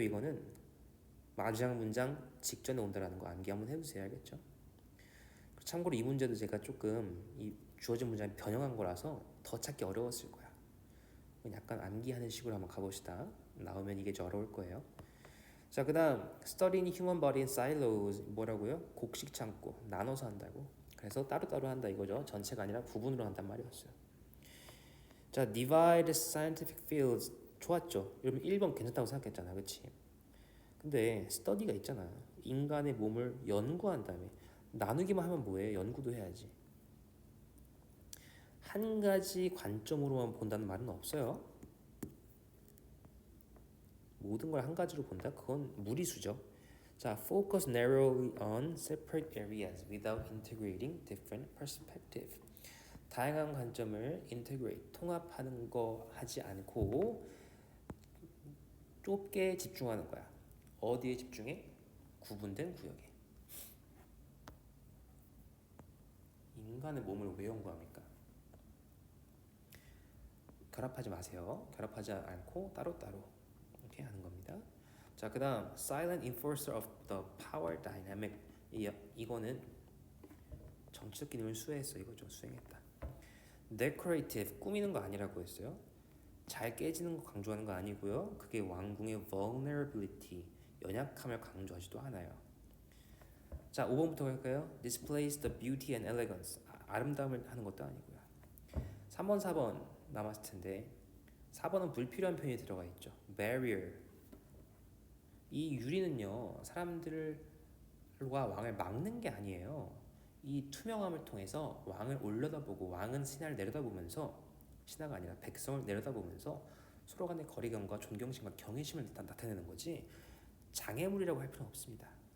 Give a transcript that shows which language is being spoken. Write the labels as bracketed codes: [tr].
[ko] 이거는 마지막 문장 직전에 온다라는 거 암기 한번 해보세요. 알겠죠? 참고로 이 문제도 제가 조금 이 주어진 문장이 변형한 거라서 더 찾기 어려웠을 거야. 약간 암기하는 식으로 한번 가봅시다. 나오면 이게 좀 어려울 거예요. 자, 그다음 [en] studying human body in silos [ko] 뭐라고요? 곡식 창고 나눠서 한다고. 그래서 따로따로 한다 이거죠. 전체가 아니라 부분으로 한단 말이었어요. [en] 자, divide scientific fields [ko] 좋았죠. 여러분 1번 괜찮다고 생각했잖아, 그렇지? 근데 study가 있잖아. 인간의 몸을 연구한 다음에 나누기만 하면 뭐해? 연구도 해야지. 한 가지 관점으로만 본다는 말은 없어요. 모든 걸 한 가지로 본다? 그건 무리수죠. [en] 자, focus narrowly on separate areas without integrating different perspective. [ko] 다양한 관점을 integrate, 통합하는 거 하지 않고 좁게 집중하는 거야. 어디에 집중해? 구분된 구역에. 인간의 몸을 왜 연구합니까? 결합하지 마세요. 결합하지 않고 따로따로 이렇게 하는 겁니다. [en] 자, 그 다음 silent enforcer of the power dynamic. [ko] 이거는 정치적 기능을 수행했어 이거죠. 수행했다. decorative 꾸미는 거 아니라고 했어요. 잘 깨지는 거 강조하는 거 아니고요. 그게 왕궁의 vulnerability 연약함을 강조하지도 않아요. 자, 5번부터 갈까요? [en] displays the beauty and elegance [ko] 아름다움을 하는 것도 아니고요. 3번 4번 남았을 텐데 4번은 불필요한 표현이 들어가 있죠. barrier 이 유리는요 사람들과 왕을 막는 게 아니에요. 이 투명함을 통해서 왕을 올려다보고 왕은 신하를 내려다보면서 신하가 아니라 백성을 내려다보면서 서로 간의 거리감과 존경심과 경외심을 나타내는 거지 장애물이라고 할 필요는 없습니다.